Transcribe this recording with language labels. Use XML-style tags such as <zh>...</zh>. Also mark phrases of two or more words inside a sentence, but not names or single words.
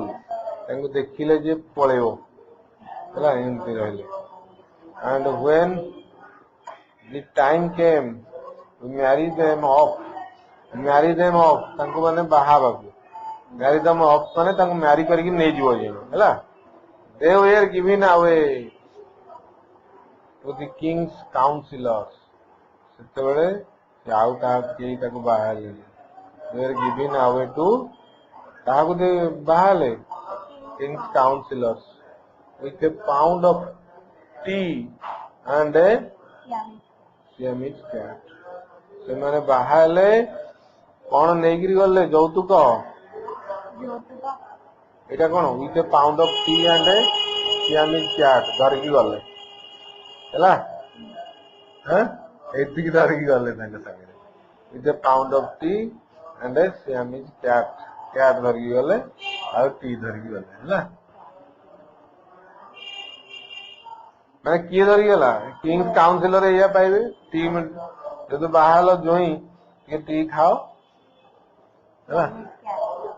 <or>ତାଙ୍କୁ ଦେଖିଲେ ଯେ ପଳେଇବ ହେଲା ଏମିତି ରହିଲେ।</or> <en>And when the time came to marry them off</en> <or>ତାଙ୍କୁ ମାନେ ବାହା ହେବାକୁ,</or> <en>marry them off</en> <or>ମାନେ ତାଙ୍କୁ ମ୍ୟାରି କରିକି ନେଇଯିବ ହେଲା।</or> <en>They were given away to the king's counselors.</en> <or>ସେତେବେଳେ ସେ ଆଉ କେହି ତାକୁ ବାହା ହେଲେନି।</or> <en>They were given away to</en> <or>କାହାକୁ ବାହା ହେଲେ?</or> <en>King's counselors with a pound of tea and a Siamese cat.</en> <or>ସେମାନେ ବାହା ହେଲେ କଣ ନେଇକିରି ଗଲେ? ଯୌତୁକ। ଏଇଟା କଣ?</or> <en>with a pound of tea and a Siamese cat</en> <or>ଧରିକି ଗଲେ ହେଲା। ଏତିକି ଧରିକି ଗଲେ ତାଙ୍କ ସାଙ୍ଗରେ</or> <en>with a pound of tea and a Siamese cat</en> <or>ଧରିକି ଗଲେ ଆଉ ଟି ଧରିକି ଗଲେ ହେଲା। ମାନେ କିଏ ଧରିକି ଗଲା?</or> <en>king's counselor</en> <or>ଏଇଆ ପାଇବେ। ଟି ଯଦି ବାହା ହେଲ ଜୋଇଁ ଟିକେ ଟି ଖାଅ ହେଲା।</or>